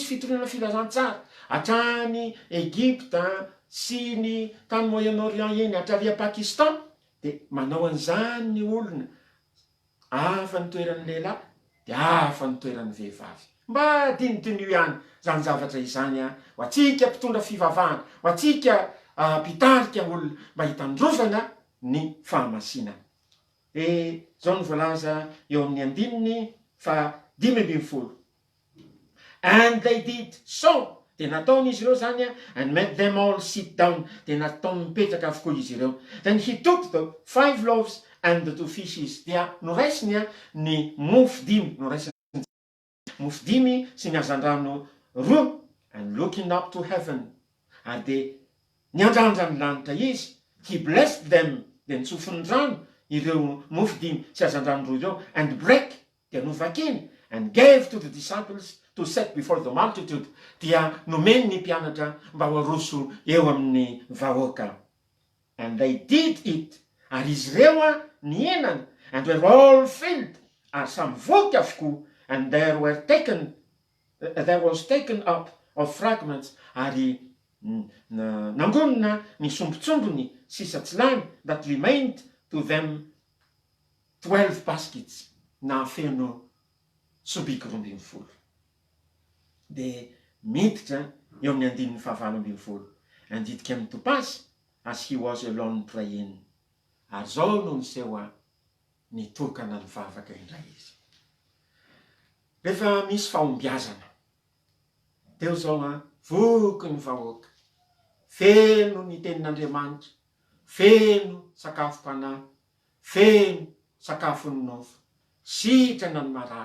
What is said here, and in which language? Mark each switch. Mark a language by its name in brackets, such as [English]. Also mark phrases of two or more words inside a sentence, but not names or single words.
[Malagasy] fitoriana filazantsara hatrany Egypta sy ny tany Moyen-Orient eny hatraria Pakistan, de manao an'izany ny olona, hafa ny toeran'ny lehilahy de hafa ny toeran'ny vehivavy, mba dinidinio ihany zany zavatra izany a ho atsika mpitondra fivavahana, ho atsika mpitarika olona mba hitandrovana ny fahamasinana. Zao ny voalaza eo amin'ny 5:50. [English] And they did so, [Malagasy] de nataon'izy ireo zany a, [English] and made them all sit down, [Malagasy] de nataony mipetraka avokoa izy ireo. [English] Then he took the 5 loaves and the 2 fishes, [Malagasy] dia noraisiny a ny mofo 5, noraisiny mofo 5 sy ny hazandrano 2, [English] and looking up to heaven, [Malagasy] ary de niandrandra ny lanitra izy, [English] he blessed them, [Malagasy] de nitsofony rano ireo mofo 5 sy hazandrano 2 ireo, [English] and break, [Malagasy] de novakiny, [English] and gave to the disciples to set before the multitude, [Malagasy] dia nomeny ny mpianatra mba ho aroso eo amin'ny vahoaka. [English] And they did it, [Malagasy] ary izy reo a nienana, [English] and were all filled, [Malagasy] ary samy voky avokoa, [English] and there was taken up of fragments, [Malagasy] ary nangonina ny sombotsombony sisa-tsilany, [English] that remained to them 12 baskets, [Malagasy] na feno sobiky 12. De miditra eo amin'ny 5:20. [English] And it came to pass as he was alone praying. [Malagasy] Ary zao no niseho a nitokana ny vavaka indray izy. Rehefa misy fahombiazana, teo zao a voky ny vahoaka, feno ny tenin'Andriamanitra, feno sakafom-panahy, feno sakafo ny nofo, sitrana ny marary.